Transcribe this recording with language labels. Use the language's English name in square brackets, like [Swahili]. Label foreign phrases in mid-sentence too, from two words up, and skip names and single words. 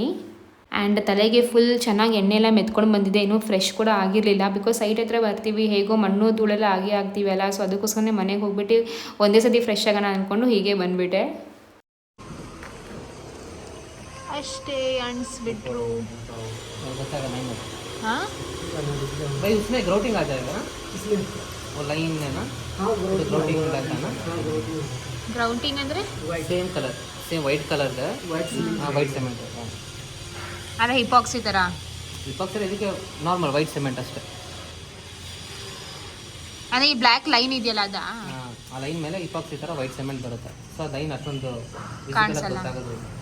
[Kannada] ಆ್ಯಂಡ್ ತಲೆಗೆ ಫುಲ್ ಚೆನ್ನಾಗಿ ಎಣ್ಣೆ ಎಲ್ಲ ಮೆತ್ಕೊಂಡು ಬಂದಿದೆ, ಇನ್ನೂ ಫ್ರೆಶ್ ಕೂಡ ಆಗಿರಲಿಲ್ಲ. ಬಿಕಾಸ್ ಸೈಟ್ ಹತ್ರ ಬರ್ತೀವಿ, ಹೇಗೋ ಮಣ್ಣು ಧೂಳೆಲ್ಲ ಆಗ್ತೀವಲ್ಲ, ಸೊ ಅದಕ್ಕೋಸ್ಕರ ಮನೆಗೆ ಹೋಗ್ಬಿಟ್ಟು ಒಂದೇ ಸತಿ ಫ್ರೆಶ್ ಆಗೋಣ ಅಂದ್ಕೊಂಡು ಹೀಗೆ ಬಂದುಬಿಟ್ಟೆ ಅಷ್ಟೇ. ಅಣಿಸ್ಬಿಟ್ರು. [Hindi] हाँ भाई उसमें ग्राउटिंग आ जाएगा ना, इसलिए वो लाइन है ना, हाँ ग्राउटिंग रहता है ना, [Kannada] ಗ್ರೌಂಟಿಂಗ್ ಅಂದರೆ [English] same colour, same white colour [Hindi] है, हाँ [English] white cement [Hindi] है. [Kannada] ಅಲ್ಲ ಹಿಪಾಕ್ಸಿ ಥರ. ವಿಪಕ್ಷ ಇದಕ್ಕೆ [English] normal white cement [Kannada] ಅಷ್ಟೇ. ಅಂದರೆ ಈ [English] black line [Kannada] ಇದೆಯಲ್ಲ ಅದಾ? ಆ ಲೈನ್ ಮೇಲೆ ಇಪಾಕ್ಸಿ ಥರ [English] white cement [Kannada] ಬರುತ್ತೆ. ಸೊ ಆ ಲೈನ್ ಅಷ್ಟೊಂದು ಕಾಣಿಸಲ್ಲ. ಗೊತ್ತಾಗೋದಿಲ್ಲ.